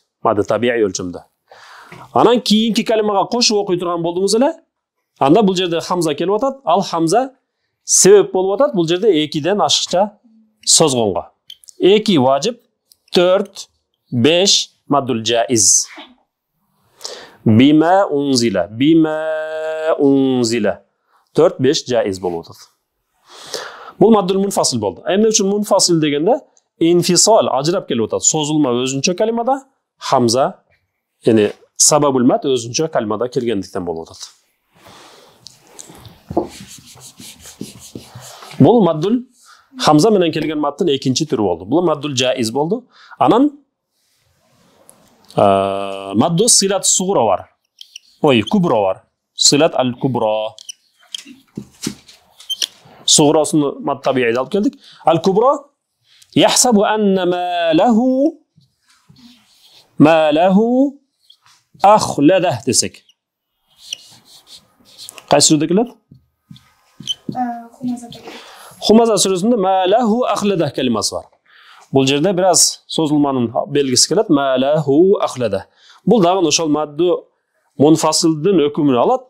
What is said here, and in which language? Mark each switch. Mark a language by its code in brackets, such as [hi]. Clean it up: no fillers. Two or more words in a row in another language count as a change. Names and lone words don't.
[ar] مد طبيعي [ky] өлчөмдө. Анан кийинки калимага кошуп окуй турган болдуңуз эле, анда бул жерде хамза келип атат. Ал хамза себеп болуп атат бул жерде 2ден ашыкча созгонго. 2 важип, 4, 5 [ar] المد الجائز. بما أنزل بما أنزل. [ky] 4-5 жаиз болуп атат. Бул [ar] المد المنفصل [ky] болду. Эмне үчүн мунфасил дегенде инфисал ажырап келип атат. Созулма өзүнчө калимада, хамза, яни [ar] سبب المد [ky] өзүнчө калимада келгендиктен болуп атат. Бул маддул хамза менен келген маддын экинчи түрү болду. Бул [ar] المد الجائز [ky] болду. Анан [ar] مد الصلة الصغرى [ky] бар. Кубро бар. [ar] صلة الكبرى. [ky] Сугурасыны [ar] مد طبيعي [ky] алып келдик. [ar] الكبرى يحسب أن ما له أخلده десек. [ky] Кайсы сүрөдө келет? Хумаза сүрөсүндө [ar] ما له أخلده [ky] калимасы бар. Бул жерде бир аз созулманын белгиси келет. [ar] ما له أخلده. [ky] Бул дагы ошол мадду мунфасилдин өкүмүн алат.